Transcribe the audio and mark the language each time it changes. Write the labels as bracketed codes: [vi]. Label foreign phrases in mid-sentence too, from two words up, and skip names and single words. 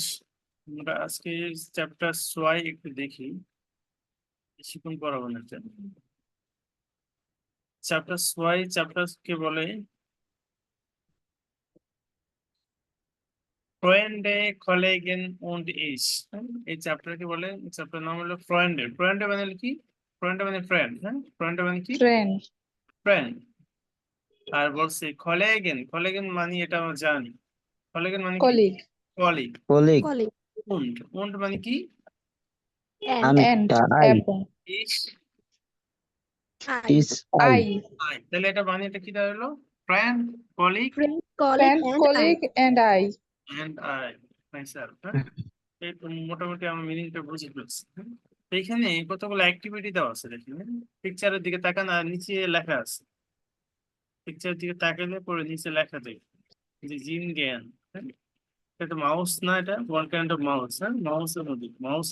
[bn] আমরা আজকে চ্যাপ্টার 6 একটু দেখি, বেশিক্ষণ পড়াবো না। চ্যাপ্টার 6 চ্যাপ্টার কে বলে [de] Freunde Kollegen und ich. [bn] এই চ্যাপ্টারকে বলে, চ্যাপ্টার নাম হলো ফ্রেন্ডে। ফ্রেন্ডে মানে কি? ফ্রেন্ডে মানে ফ্রেন্ড, হ্যাঁ, ফ্রেন্ডে মানে কি? ফ্রেন্ড, ফ্রেন্ড। আর বলছে কলেগেন, কলেগেন মানে এটা আমরা জানি। কলেগেন মানে কি? কলিগ, কলিগ। কলিগ, কলিগ, und মানে কি? এন্ড, এন্ড আই, এবং ich, আই, ইস, আই, আই, তাহলে এটা মানে এটা কি দাঁড়ালো? [en] friend, colleague friend, colleague, [bn] ফ্রেন্ড, [en] and I. colleague and I. and I myself, [bn] হ্যাঁ? এই তো মোটামুটি আমার মিনিংটা বুঝে ফেলছি, হ্যাঁ? তো এখানে কতগুলো অ্যাক্টিভিটি দেওয়া আছে দেখেন, পিকচারের দিকে তাকান আর নিচে লেখা আছে। পিকচারের দিকে তাকালে পরে নিচে লেখা দেয় যে জিন জ্ঞান, হ্যাঁ? এটা মাউস না, এটা [en] one kind of mouse, [bn] হ্যাঁ, মাউসের মধ্যে মাউস।